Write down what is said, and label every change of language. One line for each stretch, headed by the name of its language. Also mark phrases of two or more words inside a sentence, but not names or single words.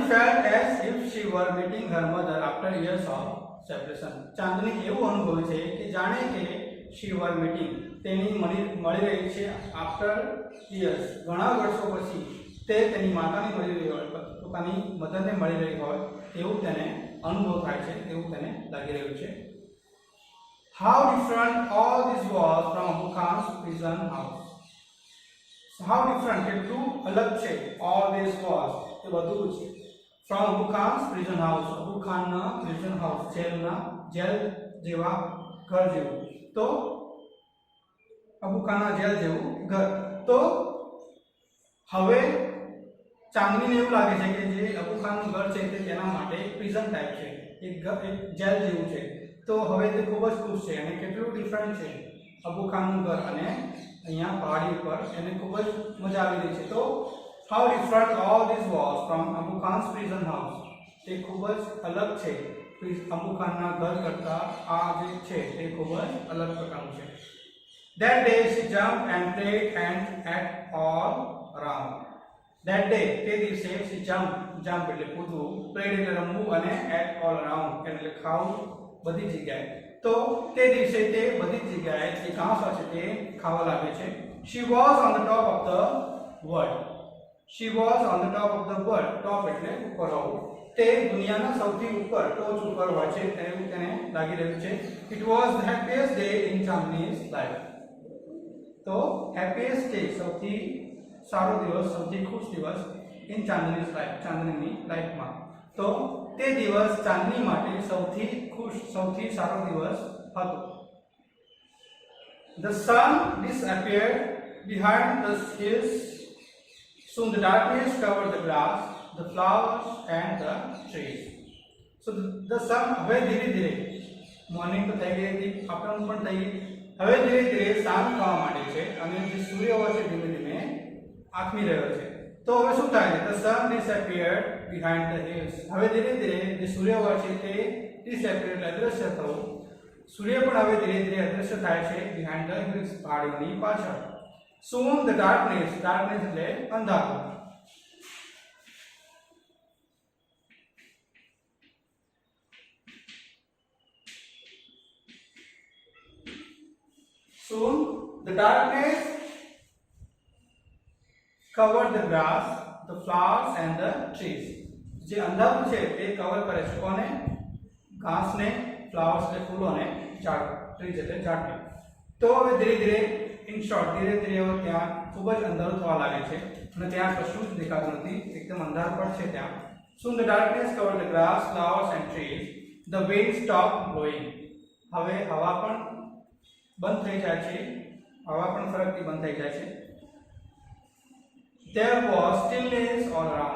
English: felt as if she were meeting her mother after years of separation.
Gujarati: ચાંદની એવું અનુભવે છે કે જાણે કે
English: she were meeting
Gujarati: તેની મળી રહી છે
English: after years
Gujarati: ઘણા વર્ષો પછી તે તેની માતાને મળી રહી હોય, પોતાની મધરને મળી રહી હોય તેવું તેને અનુભવ થાય છે, તેવું તેને લાગી રહ્યું છે.
English: How different all this was from Abu Khan's prison house. So how different,
Gujarati: કેટલું અલગ છે
English: all this was
Gujarati: એ બધું છે
English: from Abu Khan's prison house.
Gujarati: અબુ ખાનના
English: prison house
Gujarati: જેલ જેવા ઘર જેવું. તો અબુ ખાનના જેલ જેવું ઘર. તો હવે ચાંદનીને એવું લાગે છે કે જે અબુ ખાનનું ઘર છે તે તેના માટે એક
English: prison type
Gujarati: છે, એક જેલ જેવું છે. તો હવે તે ખૂબ જ ખુશ છે અને કેટલું ડિફરન્ટ છે અબુ ખાનનું ઘર અને અહીંયા પહાડી ઉપર એને ખૂબ જ મજા આવી રહી છે.
English: તો how different all this was from Abu Khan's prison house.
Gujarati: તે ખૂબ જ અલગ છે અબુ ખાનના ઘર કરતાં આ જે છે તે ખૂબ જ અલગ પ્રકારનું છે.
English: That day she jumped and played and ate all around. That day
Gujarati: તે દિવસે
English: she jump
Gujarati: એટલે કૂદવું, played એટલે રમવું અને
English: ate all around
Gujarati: એટલે ખાવું બધી જગ્યાએ. તો તે દિવસે તે બધી જગ્યાએ જે ઘાસ છે તે ખાવા લાગે છે.
English: She was on the top of the world. She was on the top of the world.
Gujarati: top એટલે ઉપર હોવું. તે દુનિયાના સૌથી ઉપર ટોચ ઉપર હોય છે તેવું તેને લાગી રહ્યું છે.
English: It was the happiest day in Chandni's life.
Gujarati: તો
English: happiest day
Gujarati: સૌથી સારો દિવસ, સૌથી ખુશ દિવસ
English: in Chandni's life,
Gujarati: ચાંદનીની લાઈફમાં. તો તે દિવસ ચાંદની માટે સૌથી ખુશ, સૌથી સારો દિવસ હતો.
English: The sun disappeared behind the hills. Soon the darkness covered the grass, the flowers and the trees. So the sun
Gujarati: હવે ધીરે ધીરે મોર્નિંગ તો થઈ ગઈ હતી, આફ્ટરનૂન પણ થઈ ગઈ, હવે ધીરે ધીરે સાંજ થવા માંડે છે અને જે સૂર્ય હોય છે ધીમે ધીમે આથમી રહ્યો છે. તો હવે શું થાય છે?
English: The sun disappeared behind the hills.
Gujarati: હવે ધીરે ધીરે જે સૂર્ય હોય છે તે disappear એટલે અદૃશ્ય થવું. સૂર્ય પણ હવે ધીરે ધીરે અદૃશ્ય થાય છે
English: behind the hills
Gujarati: પહાડીઓની પાછળ.
English: Soon the darkness
Gujarati: એટલે અંધારું.
English: Soon the darkness covered the grass, the flowers and the trees.
Gujarati: જે અંધારું છે તે કવર કરે છે કોને? ઘાસને, ફ્લાવર્સ એટલે ફૂલોને, ઝાડ, ટ્રીઝ એટલે ઝાડને. તો હવે ધીરે ધીરે
English: in short
Gujarati: ધીરે ધીરે ત્યાં ખૂબ જ અંધારું થવા લાગે છે અને ત્યાં કશું જ દેખાતું નથી, એકદમ અંધાર પણ છે ત્યાં.
English: Soon the darkness covered the grass, flowers and trees. The wind stopped blowing.
Gujarati: હવે હવા પણ બંધ થઈ જાય છે, હવા પણ ફરકતી બંધ થઈ જાય છે.
English: There was stillness all around.